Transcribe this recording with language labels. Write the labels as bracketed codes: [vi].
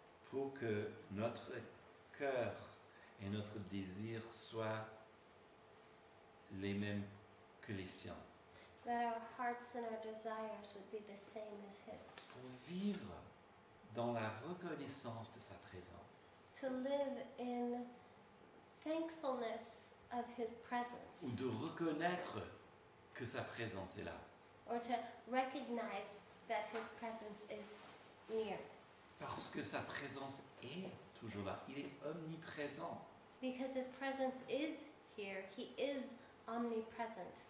[fr] Pour que notre cœur et notre désir soient les mêmes que les siens. [en] that our hearts and our desires would be the same as His. [fr] Pour vivre dans la reconnaissance de sa présence. [en] To live in thankfulness of His presence, [fr] Ou de reconnaître que sa présence est là. [en] or to recognize that His presence is near. [fr] Parce que sa présence est toujours là. Il est omniprésent. [en] Because His presence is here, He is omnipresent